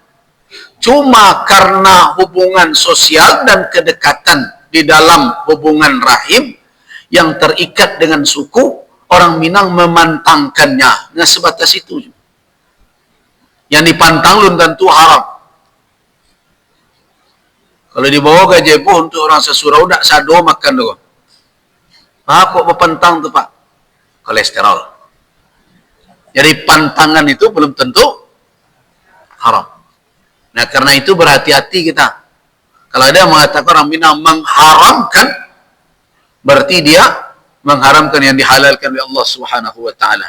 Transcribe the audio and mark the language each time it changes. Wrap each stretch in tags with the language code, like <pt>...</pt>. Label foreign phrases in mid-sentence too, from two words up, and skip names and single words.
<id>Cuma karena hubungan sosial dan kedekatan di dalam hubungan rahim yang terikat dengan suku, orang Minang memantangkannya. Nah, sebatas itu. Yang dipantang belum tentu haram. Kalau dibawa ke Jebo untuk orang sesurau,</id> <min>tak sado makan tu. Kok berpantang tu Pak?</min> <id>Kolesterol. Jadi pantangan itu belum tentu haram. Nah, karena itu berhati-hati kita. Kalau ada yang mengatakan orang Minang mengharamkan, berarti dia mengharamkan yang dihalalkan oleh Allah</id> <ar>سبحانه وتعالى.</ar>